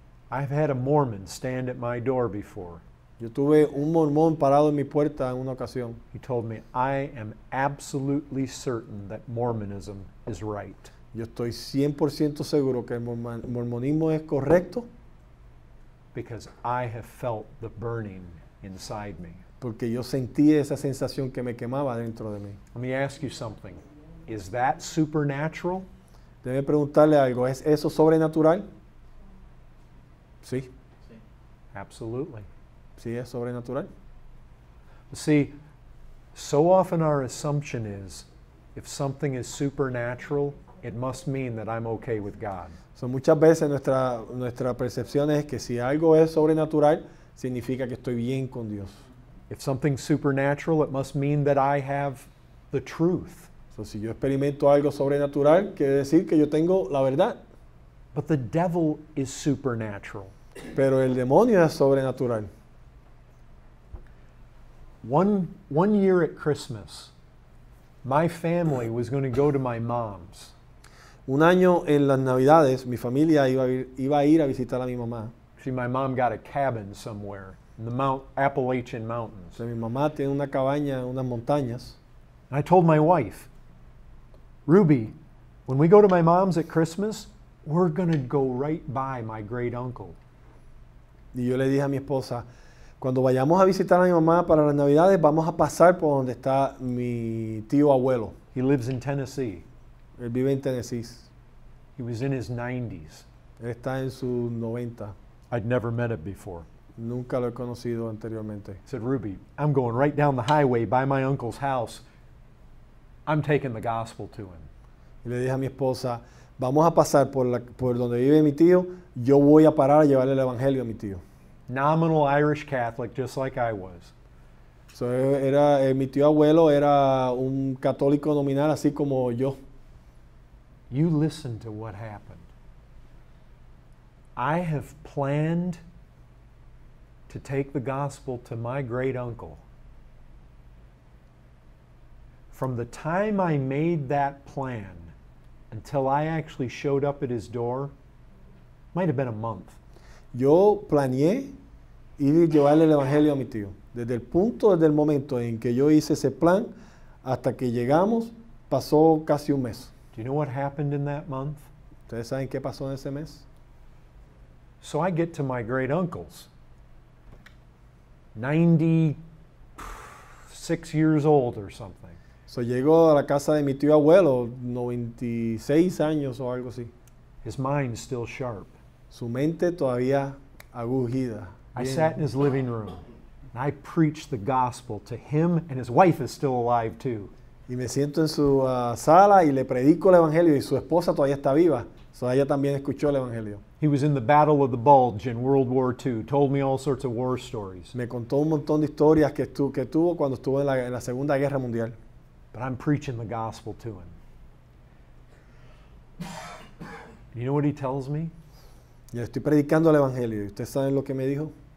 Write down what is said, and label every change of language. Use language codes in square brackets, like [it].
[en] I've had a Mormon stand at my door before. [es] Yo tuve un mormón parado en mi puerta en una ocasión. [en] He told me, I am absolutely certain that Mormonism is right. [es] Yo estoy 100% seguro que el mormonismo es correcto [en] Because I have felt the burning inside me. [es] porque yo sentí esa sensación que me quemaba dentro de mí. [en] Let me ask you something. Is that supernatural? [es] Debe preguntarle algo, ¿es eso sobrenatural? Sí, Sí. [en] Absolutely. [es] sí es sobrenatural. [en] See, so often our assumption is if something is supernatural, it must mean that I'm okay with God. [es] So, muchas veces nuestra percepción es que si algo es sobrenatural, significa que estoy bien con Dios. [en] If something's supernatural, it must mean that I have the truth. [es] So, si yo experimento algo sobrenatural, quiere decir que yo tengo la verdad. [en] But the devil is supernatural. [es] Pero el demonio es sobrenatural. [en] One year at Christmas, my family was going to go to my mom's. [es] Un año en las Navidades, mi familia iba a ir a visitar a mi mamá. [en] See, my mom got a cabin somewhere in the Appalachian [es] O [en] Mountains. [es] sea, mi mamá tiene una cabaña en unas montañas. [en] I told my wife, Ruby, when we go to my mom's at Christmas, we're going to go right by my great uncle. [es] Y yo le dije a mi esposa, cuando vayamos a visitar a mi mamá para las Navidades, vamos a pasar por donde está mi tío abuelo. [en] He lives in Tennessee. [es] Él vive en Tennessee. [en] He was in his 90s. [es] Él está en sus 90. [en] I'd never met him before. [es] Nunca lo he conocido anteriormente. [en] I said, Ruby, I'm going right down the highway by my uncle's house. I'm taking the gospel to him. [es] Y le dije a mi esposa, vamos a pasar por donde vive mi tío, yo voy a parar a llevarle el evangelio a mi tío. [en] Nominal Irish Catholic, just like I was. [es] So, mi tío abuelo era un católico nominal, así como yo. [en] You listen to what happened. I have planned to take the gospel to my great uncle. From the time I made that plan until I actually showed up at his door, might have been a month. [es] Yo planeé ir y llevarle el evangelio a mi tío. Desde el momento en que yo hice ese plan hasta que llegamos, pasó casi un mes. [en] Do you know what happened in that month? [es] ¿Ustedes saben qué pasó en ese mes? [en] So I get to my great uncle's, 96 years old or something. [es] So, llego a la casa de mi tío abuelo, 96 años o algo así. [en] His mind's still sharp. [es] Su mente todavía agujida. [en] I [es] Bien. [en] sat in his living room and I preached the gospel to him, and his wife is still alive too. [es] Y me siento en su sala y le predico el evangelio y su esposa todavía está viva. So, ella también escuchó el evangelio. [en] He was in the Battle of the Bulge in World War II, told me all sorts of war stories. [es] Me contó un montón de historias que tuvo cuando estuvo en la Segunda Guerra Mundial. [en] But I'm preaching the gospel to him. You know what he tells me? [es] Y le estoy predicando el evangelio. ¿Y ustedes saben lo que me dijo?